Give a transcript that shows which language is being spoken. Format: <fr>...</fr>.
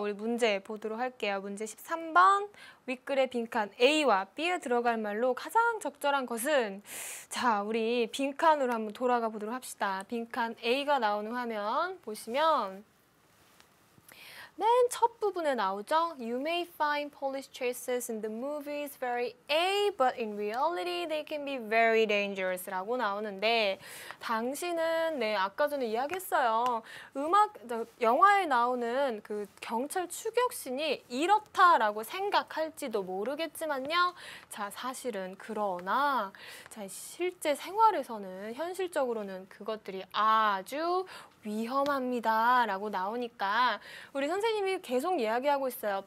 <ko>우리 문제 보도록 할게요. 문제 13번. 윗글의 빈칸 A와 B에 들어갈 말로 가장 적절한 것은 자, 우리 빈칸으로 한번 돌아가 보도록 합시다. 빈칸 A가 나오는 화면 보시면 맨 첫 부분에 나오죠.</ko> <en>You may find police chases in the movies very A, but in reality they can be very dangerous</en> <ko>라고 나오는데 당신은 아까 전에 이야기했어요. 영화에 나오는 그 경찰 추격신이 이렇다라고 생각할지도 모르겠지만요. 자, 사실은 그러나 자, 실제 생활에서는 현실적으로는 그것들이 아주 위험합니다 라고 나오니까 우리 선생님이 계속 이야기하고 있어요.</ko>